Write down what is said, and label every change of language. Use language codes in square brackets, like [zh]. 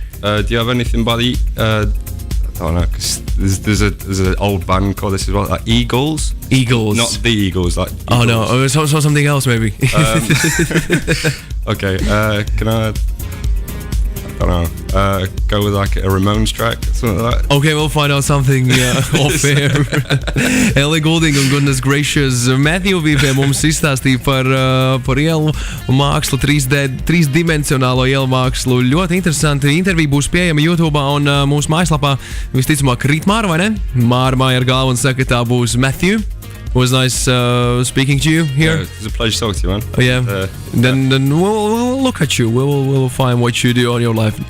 [en] Do you have anything by the? I don't know, because there's an old band called this as well, like Eagles. Eagles, not the Eagles, like. Eagles. Oh no, so something else maybe. Okay, can I don't know, go with like a Ramones track, something like that. Okay, we'll find out something off air. Eli Golding un goodness gracious. [lv] Matthew bija pie mums izstāstīja par ielu mākslu, 3D ielu mākslu. Ļoti interesanti intervija būs pieejama YouTube un mūsu mājaslapā. Visticamāk, rīt Māra, vai ne? Māra māja ar galvu un saka, tā būs Matthew. [en] It was nice speaking to you here. Yeah, it was a pleasure talking to you, man. Oh, yeah. Then we'll look at you. We'll find what you do on your life